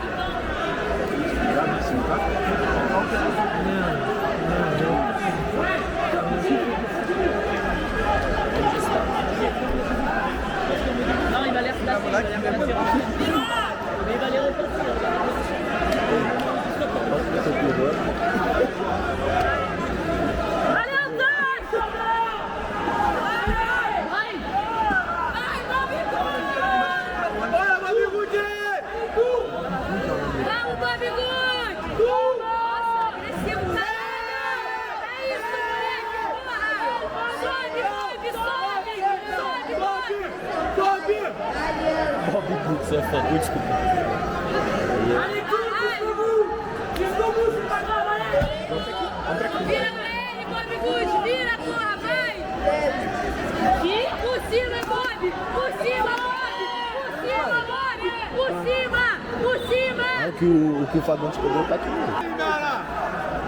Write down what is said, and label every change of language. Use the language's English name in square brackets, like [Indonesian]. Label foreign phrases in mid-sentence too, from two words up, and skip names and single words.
[French] Non, il va les replacer. Mais il va les replacer. Allez Antoine, sors de là. Allez. [Portuguese] Vamos, Babigude! Nossa, cresceu o cara! É isso, moleque! Sobe! Você é foda, desculpa. [French] Allez, jusqu'au bout, c'est pas grave, allez! [Portuguese] Vira pra ele, Babigude! Vira, porra, vai! Por cima, Bob! Por cima, Bob! Por cima! É o que o Fabão te pegou, tá aqui.